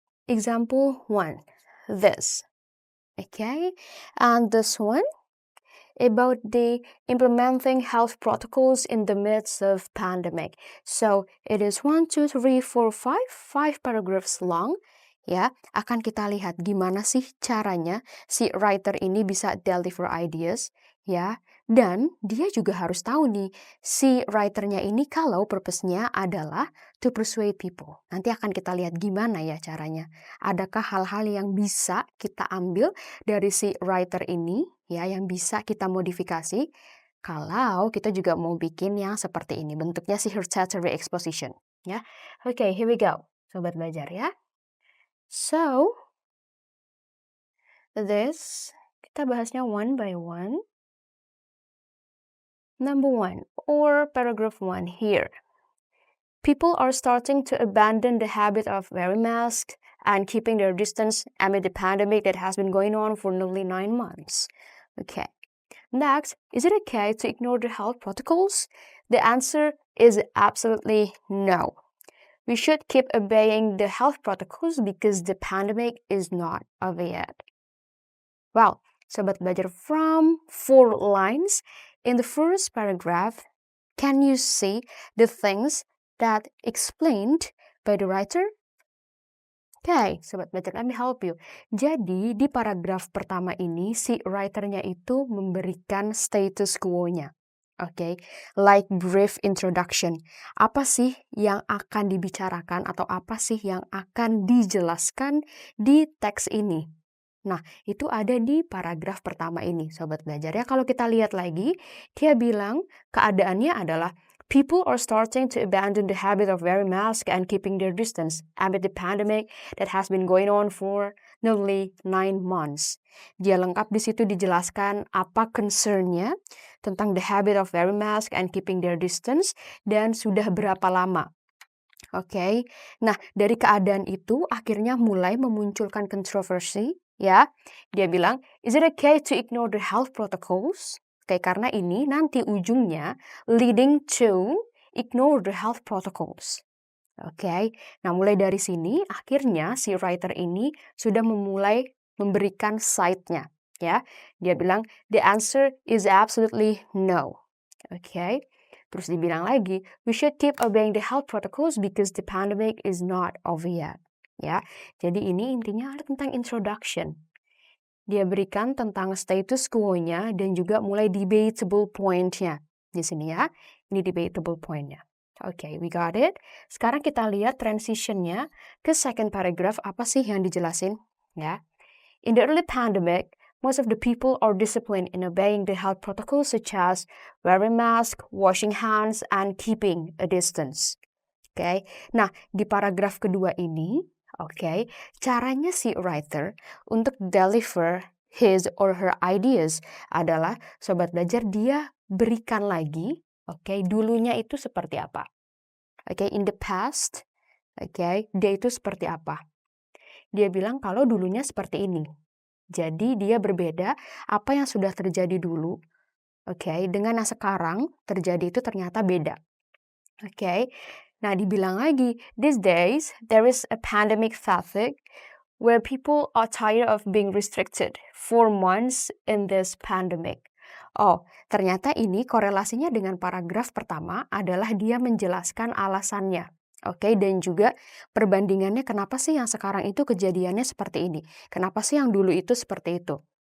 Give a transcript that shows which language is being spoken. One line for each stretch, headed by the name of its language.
English: Example 1, this. And this one about the implementing health protocols in the midst of pandemic. So it is 1, 2, 3, 4, 5 paragraphs long.
Indonesian: Ya, akan kita lihat gimana sih caranya si writer ini bisa
English: deliver ideas,
Indonesian: ya. Dan dia juga harus tahu nih, si writernya ini kalau purpose-nya adalah
English: to persuade people.
Indonesian: Nanti akan kita lihat gimana ya caranya. Adakah hal-hal yang bisa kita ambil dari si writer ini, ya, yang bisa kita modifikasi kalau kita juga mau bikin yang seperti ini, bentuknya si hortatory exposition, ya.
English: Here we go.
Indonesian: Sobat belajar ya.
English: So, this,
Indonesian: kita bahasnya
English: one by one. Number 1, or paragraph 1 here. People are starting to abandon the habit of wearing masks and keeping their distance amid the pandemic that has been going on for nearly 9 months. Next, is it okay to ignore the health protocols? The answer is absolutely no. We should keep obeying the health protocols because the pandemic is not over yet. Well,
Indonesian: sobat belajar,
English: from 4 lines in the first paragraph, can you see the things that explained by the writer?
Indonesian: Sobat belajar,
English: let me help you.
Indonesian: Jadi di paragraf pertama ini si writernya itu memberikan status quo-nya.
English: Like brief introduction.
Indonesian: Apa sih yang akan dibicarakan atau apa sih yang akan dijelaskan di teks ini? Nah, itu ada di paragraf pertama ini, sobat belajar ya. Kalau kita lihat lagi, dia bilang keadaannya adalah
English: people are starting to abandon the habit of wearing masks and keeping their distance amid the pandemic that has been going on for nearly 9 months.
Indonesian: Dia lengkap di situ dijelaskan apa concern-nya tentang
English: the habit of wearing mask and keeping their distance
Indonesian: dan sudah berapa lama. Nah dari keadaan itu akhirnya mulai memunculkan kontroversi, ya. Dia bilang,
English: is it okay to ignore the health protocols?
Indonesian: Karena ini nanti ujungnya
English: leading to ignore the health protocols.
Indonesian: Nah mulai dari sini akhirnya si writer ini sudah memulai memberikan side-nya, ya. Dia bilang
English: the answer is absolutely no.
Indonesian: Terus dibilang lagi,
English: we should keep obeying the health protocols because the pandemic is not over yet.
Indonesian: ya. Jadi ini intinya tentang introduction. Dia berikan tentang status quo-nya dan juga mulai debatable point-nya di sini ya. Ini debatable point-nya. Oke,
English: we got it.
Indonesian: Sekarang kita lihat transition-nya ke second paragraph, apa sih yang dijelasin ya.
English: In the early pandemic, most of the people are disciplined in obeying the health protocols such as wearing mask, washing hands, and keeping a distance.
Indonesian: Oke, nah di paragraf kedua ini, oke, caranya si writer untuk
English: deliver his or her ideas
Indonesian: adalah, sobat belajar, dia berikan lagi, oke, dulunya itu seperti apa. Oke,
English: in the past,
Indonesian: oke, dia itu seperti apa. Dia bilang kalau dulunya seperti ini. Jadi dia berbeda apa yang sudah terjadi dulu, oke, dengan yang sekarang terjadi itu ternyata beda. Oke, nah dibilang lagi,
English: these days there is a pandemic fatigue where people are tired of being restricted for months in this pandemic.
Indonesian: Oh, ternyata ini korelasinya dengan paragraf pertama adalah dia menjelaskan alasannya. Oke, dan juga perbandingannya kenapa sih yang sekarang itu kejadiannya seperti ini. Kenapa sih yang dulu itu seperti itu.